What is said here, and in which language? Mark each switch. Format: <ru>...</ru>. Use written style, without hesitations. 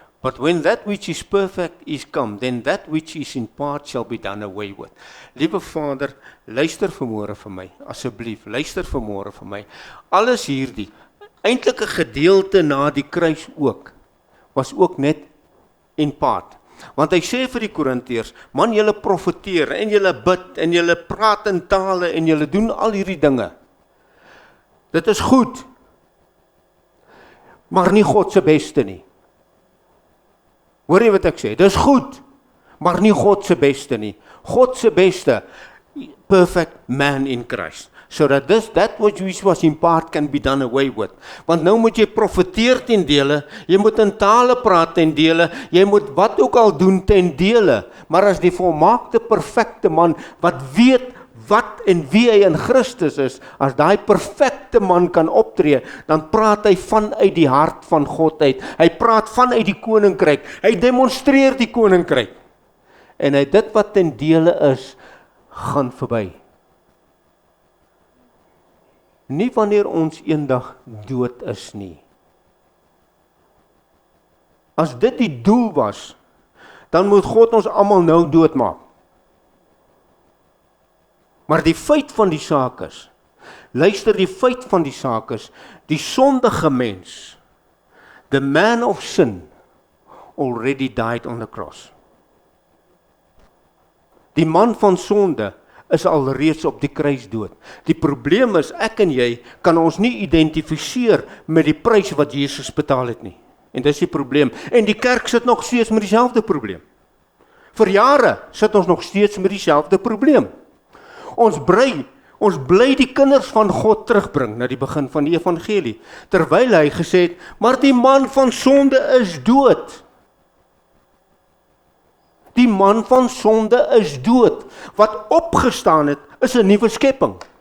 <en>But when that which is perfect is come, then that which is in part shall be done away with.</en> <af>Liewe Vader, luister vanmôre vir my, asseblief, luister vanmôre vir my. Alles hierdie, eintlik 'n gedeelte na die kruis ook, was ook net</af> <en>in part.</en> <af>Want hy sê vir die Korintiërs, man, julle profeteer en julle bid en julle praat in tale en julle doen al hierdie dinge. Dit is goed, maar nie God se beste nie. Hoor jy wat ek sê? Dit is goed, maar nie God se beste nie. God se beste,</af> <en>perfect man in Christ. So that that which was in part can be done away with.</en> <af>Want nou moet jy profeteer ten dele, jy moet in tale praat ten dele, jy moet wat ook al doen ten dele, maar as die volmaakte perfekte man, wat weet wat en wie hy in Christus is, as daai perfekte man kan optree, dan praat hy vanuit die hart van God uit, hy praat vanuit die koninkryk, hy demonstreer die koninkryk, en hy dit wat ten dele is, gaan verby. Nie wanneer ons eendag dood is nie. As dit die doel was, dan moet God ons almal nou doodmaak. Maar die feit van die saak is, luister, die feit van die saak is, die sondige mens,</af> <en>the man of sin, already died on the cross.</en> <af>Die man van sonde is al reeds op die kruis dood. Die probleem is, ek en jy kan ons nie identifiseer met die prys wat Jesus betaal het nie. En dis die probleem. En die kerk sit nog steeds met dieselfde probleem. Vir jare sit ons nog steeds met dieselfde probleem. Ons bly die kinders van God terugbring na die begin van die evangelie, terwyl hy gesê het, maar die man van sonde is dood. Die man van sonde is dood. Wat opgestaan het, is 'n nuwe skepping.</af>